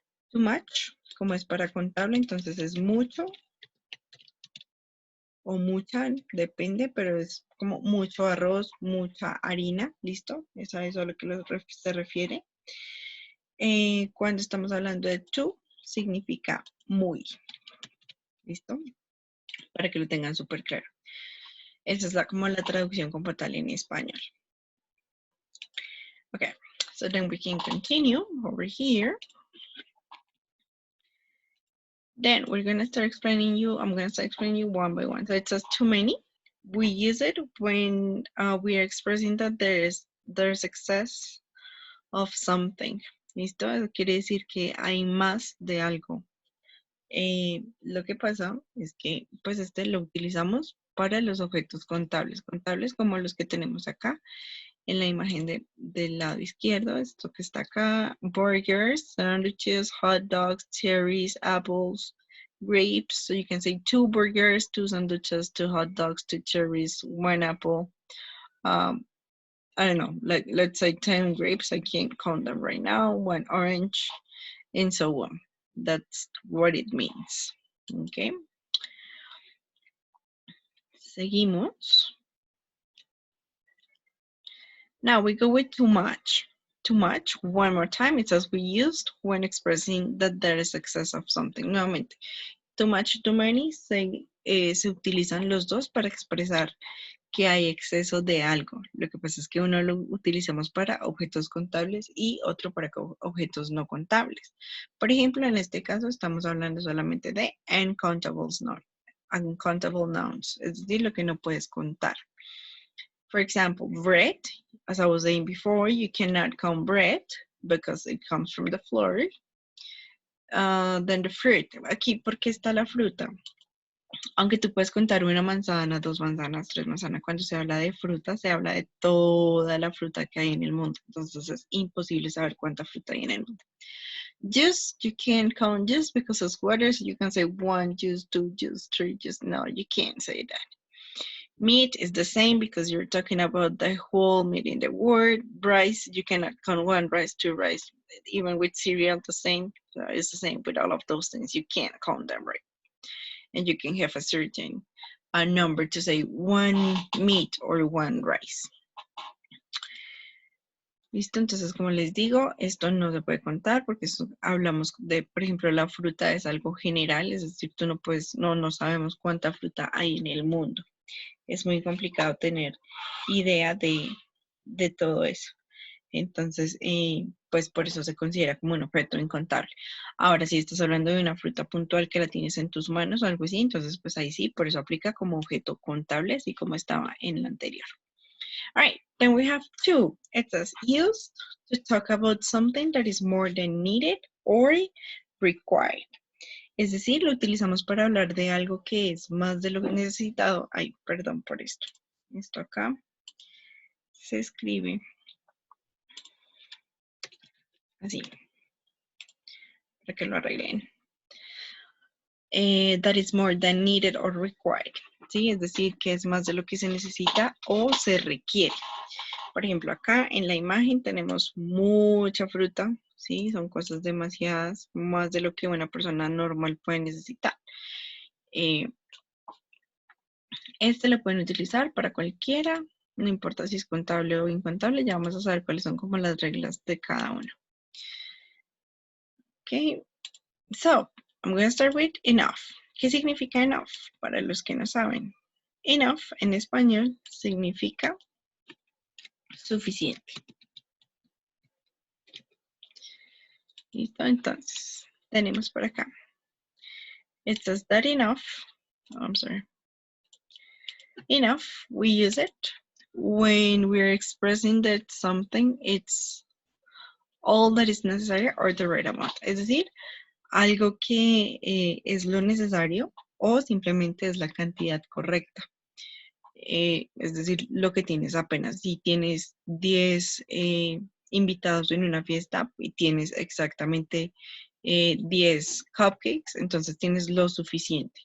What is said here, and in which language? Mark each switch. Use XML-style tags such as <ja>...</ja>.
<es>Too much, como es para contable, entonces es mucho o mucha, depende, pero es como mucho arroz, mucha harina, ¿listo? Eso es a lo que se refiere. Cuando estamos hablando de too, significa muy, ¿listo? Para que lo tengan súper claro. Esa es como la traducción como tal en español.</es> <en>Okay, so then we can continue over here. Then we're going to start explaining you, I'm going to start explaining you one by one. So it says too many. We use it when we are expressing that there's excess of something.</en> <es>¿Listo? Eso quiere decir que hay más de algo. Lo que pasa es que pues lo utilizamos para los objetos contables. Contables como los que tenemos acá en la imagen del lado izquierdo. Esto que está acá.</es> <en>Burgers, sandwiches, hot dogs, cherries, apples, grapes. So you can say 2 burgers, 2 sandwiches, 2 hot dogs, 2 cherries, 1 apple. I don't know, like let's say 10 grapes. I can't count them right now. 1 orange, and so on. That's what it means. Okay.</en> <es>Seguimos.</es> <en>Now we go with too much. Too much, one more time, it says we used when expressing that there is excess of something.</en> <es>Nuevamente, too much, too many se utilizan los dos para expresar que hay exceso de algo. Lo que pasa es que uno lo utilizamos para objetos contables y otro para objetos no contables. Por ejemplo, en este caso estamos hablando solamente de uncountable nouns, es decir, lo que no puedes contar.</es> <en>For example, bread, as I was saying before, you cannot count bread because it comes from the floor. Then the fruit.</en> <es>Aquí, ¿por qué está la fruta? Aunque tú puedes contar una manzana, 2 manzanas, 3 manzanas, cuando se habla de fruta, se habla de toda la fruta que hay en el mundo. Entonces es imposible saber cuánta fruta hay en el mundo.</es> <en>Juice, you can't count juice because it's water, so you can say 1 juice, 2 juice, 3 juice. No, you can't say that. Meat is the same because you're talking about the whole meat in the word. Rice, you cannot count 1 rice, 2 rice. Even with cereal, the same. So it's the same with all of those things. You can't count them, right? And you can have a certain number to say 1 meat or 1 rice.</en> <es>Listo, entonces como les digo, esto no se puede contar porque hablamos de, por ejemplo, la fruta es algo general, es decir, tú no puedes, no sabemos cuánta fruta hay en el mundo. Es muy complicado tener idea de todo eso. Entonces, pues por eso se considera como un objeto incontable. Ahora, si estás hablando de una fruta puntual que la tienes en tus manos o algo así, entonces pues ahí sí, por eso aplica como objeto contable, así como estaba en la anterior.</es> <en>All right, then we have 2. It says used to talk about something that is more than needed or required.</en> <es>Es decir, lo utilizamos para hablar de algo que es más de lo necesitado. Ay, perdón por esto. Esto acá se escribe así, para que lo arreglen.</es> <en>That is more than needed or required.</en> <es>¿Sí? Es decir, que es más de lo que se necesita o se requiere. Por ejemplo, acá en la imagen tenemos mucha fruta, ¿sí? Son cosas demasiadas, más de lo que una persona normal puede necesitar. Este lo pueden utilizar para cualquiera, no importa si es contable o incontable, ya vamos a saber cuáles son como las reglas de cada uno.</es> <en>Okay, so I'm going to start with enough.</en> <es>¿Qué significa enough? Para los que no saben. Enough en español significa suficiente. Listo, entonces tenemos por acá.</es> <en>It says that enough, I'm sorry. Enough, we use it when we're expressing that something it's all that is necessary or the right amount.</en> <es>Es decir, algo que es lo necesario o simplemente es la cantidad correcta. Es decir, lo que tienes apenas. Si tienes 10 invitados en una fiesta y tienes exactamente 10 cupcakes, entonces tienes lo suficiente.</es>